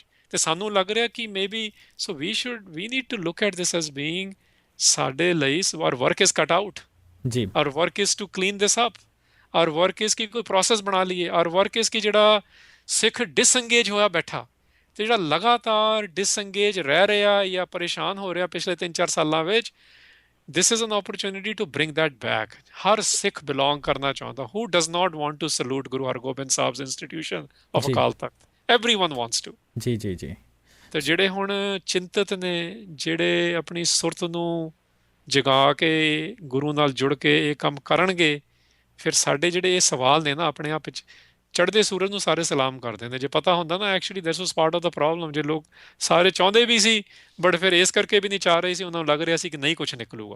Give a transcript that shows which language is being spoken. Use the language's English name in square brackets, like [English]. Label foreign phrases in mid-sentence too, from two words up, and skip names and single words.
[Punjabi] ਤੇ ਸਾਨੂੰ ਲੱਗ ਰਿਹਾ ਕਿ [English] maybe so we need to look at this as being [Punjabi] ਸਾਡੇ ਲਈ [English] our work is cut out, [Punjabi] ਜੀ [English] our work is to clean this up, our work is [Punjabi] ਕਿ ਕੋਈ ਪ੍ਰੋਸੈਸ ਬਣਾ ਲਈਏ, [English] our work is [Punjabi] ਕਿ ਜਿਹੜਾ ਸਿੱਖ ਡਿਸਐਂਗੇਜ ਹੋਇਆ ਬੈਠਾ ਤੇ ਜਿਹੜਾ ਲਗਾਤਾਰ ਡਿਸਐਂਗੇਜ ਰਹਿ ਰਿਹਾ ਜਾਂ ਪਰੇਸ਼ਾਨ ਹੋ ਰਿਹਾ ਪਿਛਲੇ 3-4 ਸਾਲਾਂ ਵਿੱਚ, [English] this is an opportunity to bring that back. [Punjabi] ਹਰ ਸਿੱਖ belong ਕਰਨਾ ਚਾਹੁੰਦਾ, [English] who does not want to salute Guru Hargobind Sahib's institution of [Punjabi] ਜੀ [English] Akal Takht? Everyone wants to. [Punjabi] ਜੀ ਜੀ ਜੀ ਤੇ ਜਿਹੜੇ ਹੁਣ ਚਿੰਤਤ ਨੇ, ਜਿਹੜੇ ਆਪਣੀ ਸੁਰਤ ਨੂੰ ਜਗਾ ਕੇ ਗੁਰੂ ਨਾਲ ਜੁੜ ਕੇ ਇਹ ਕੰਮ ਕਰਨਗੇ, ਫਿਰ ਸਾਡੇ ਜਿਹੜੇ ਇਹ ਸਵਾਲ ਨੇ ਨਾ ਆਪਣੇ ਆਪ ਵਿੱਚ, ਚੜ੍ਹਦੇ ਸੂਰਜ ਨੂੰ ਸਾਰੇ ਸਲਾਮ ਕਰਦੇ ਨੇ। ਜੇ ਪਤਾ ਹੁੰਦਾ ਨਾ [English] actually this was part of the problem, [Punjabi] ਜੇ ਲੋਕ ਸਾਰੇ ਚਾਹੁੰਦੇ ਵੀ ਸੀ ਬਟ ਫਿਰ ਇਸ ਕਰਕੇ ਵੀ ਨਹੀਂ ਚਾਹ ਰਹੇ ਸੀ, ਉਹਨਾਂ ਨੂੰ ਲੱਗ ਰਿਹਾ ਸੀ ਕਿ ਨਹੀਂ ਕੁਝ ਨਿਕਲੂਗਾ।